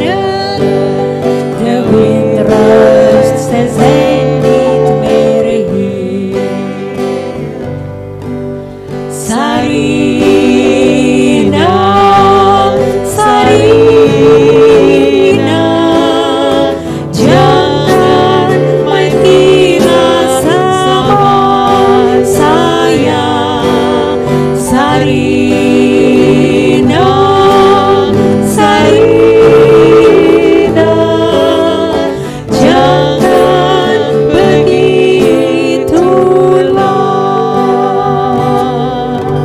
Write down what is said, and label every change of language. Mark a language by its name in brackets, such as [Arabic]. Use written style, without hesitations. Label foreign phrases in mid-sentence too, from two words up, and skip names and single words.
[Dutch] De wind ruist, zij zijn niet meer hier. Sarina, Sarina, [Indonesian] jangan main gila sama saya. Sarina, Sarina, jangan begitulah.